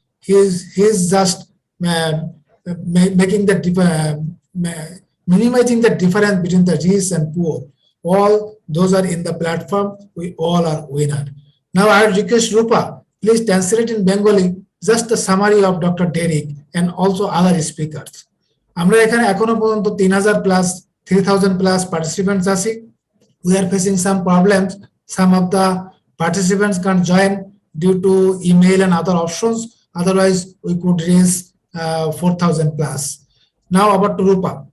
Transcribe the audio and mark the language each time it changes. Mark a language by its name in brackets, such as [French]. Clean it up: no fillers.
[English] He's just making the minimizing the difference between the rich and poor. All those are in the platform. We all are winner. Now I request Rupa, please translate in Bengali just a summary of Dr. Derek and also other speakers. [Bangla] আমরা এখানে এখনো পর্যন্ত 3,000 participants আছি. [English] We are facing some problems. Some of the participants can't join due to email and other options. Otherwise, we could raise 4,000 plus. Now about to Rupa.